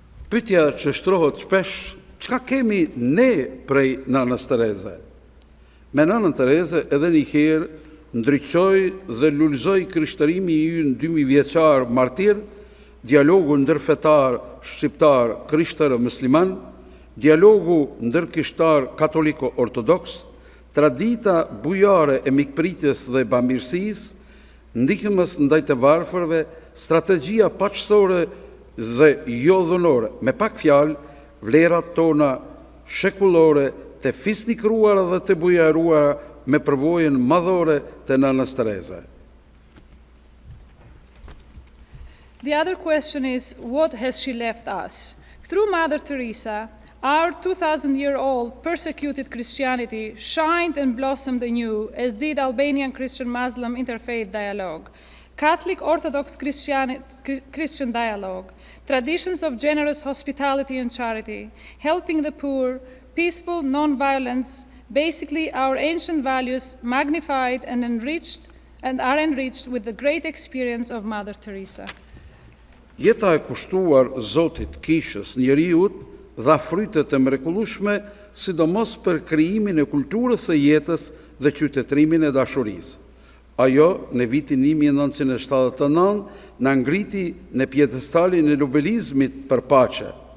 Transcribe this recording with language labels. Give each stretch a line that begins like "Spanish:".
Albanian: Pyetja që shtrohet shpesh çka kemi ne prej Nanës Tereze? Me Nanën Tereze edhe një herë ndriçoj dhe lulëzoj krishtërimi i ynë 2000 vjeçar martir, dialogu ndërfetar shqiptar krishtërë musliman, dialogu ndërkishtar katoliko-ortodoks, tradita bujare e mikpritjes dhe bamirësisë, ndihmës ndaj të varfërve, strategjia paqësore dhe jo dhunore, me pak fjalë, vlerat tona shekullore të fisnikruara dhe të bujaruara me përvojën madhore të Nanës Tereze.
English: The other question is, what has she left us? Through Mother Teresa, our 2,000-year-old persecuted Christianity shined and blossomed anew, as did Albanian Christian-Muslim interfaith dialogue, Catholic Orthodox Christian dialogue, traditions of generous hospitality and charity, helping the poor, peaceful non-violence, basically our ancient values magnified and are enriched with the great experience of Mother Teresa.
Albanian: Jeta e kushtuar Zotit, kishës, njeriut dha frytet e mrekullueshme, sidomos për krijimin e kulturës së jetës dhe qytetrimin e dashurisë. Ajo, në vitin 1979, na ngriti në pjedestalin e nobelizmit për paqe.